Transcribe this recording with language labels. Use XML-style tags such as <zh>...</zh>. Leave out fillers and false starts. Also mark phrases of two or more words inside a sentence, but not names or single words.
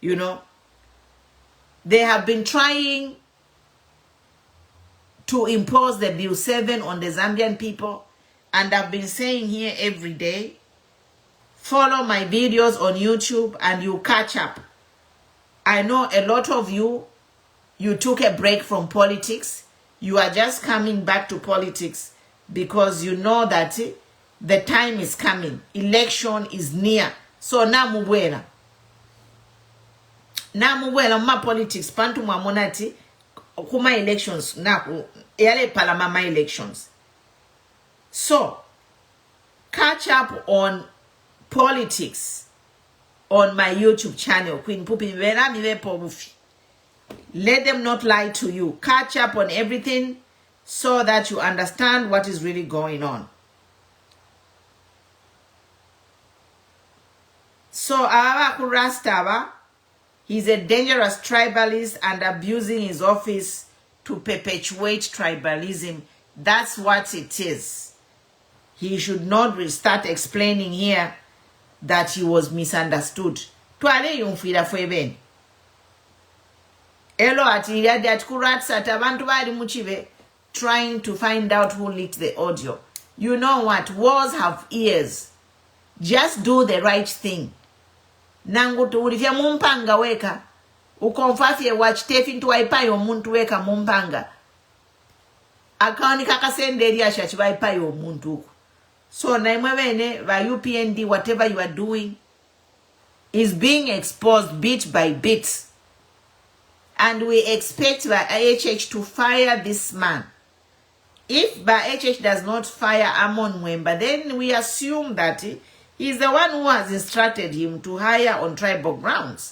<en>You know, they have been trying to impose the Bill 7 on the Zambian people, and I've been saying here every day, follow my videos on YouTube and you catch up. I know a lot of you took a break from politics. You are just coming back to politics because you know that the time is coming. Election is near.</en> <bem>So namubwela ma politics pantu mwamonati kuma elections na yale palamama elections.</bem> <en>So catch up on politics on my YouTube channel, Queen Pupi. Let them not lie to you. Catch up on everything so that you understand what is really going on. So Rasta, he's a dangerous tribalist and abusing his office to perpetuate tribalism. That's what it is. He should not start explaining here that he was misunderstood.</en> <bem>Twale yumfira fweben. Elo ati that RATSA tabantu bali muchive</bem> <en>trying to find out who leaked the audio. You know what? Wars have ears. Just do the right thing.</en> <bem>Nangu tuulifya mumpanga weka. Ukonfafye watch tefi ntu waipayo muntu weka mumpanga. Akaoni kakasende elia shachi waipayo muntu. So naimwebene va UPND,</bem> <en>whatever you are doing is being exposed bit by bit. And we expect by IHH to fire this man. If by IHH does not fire Amon Mwemba, then we assume that he's the one who has instructed him to hire on tribal grounds.</en>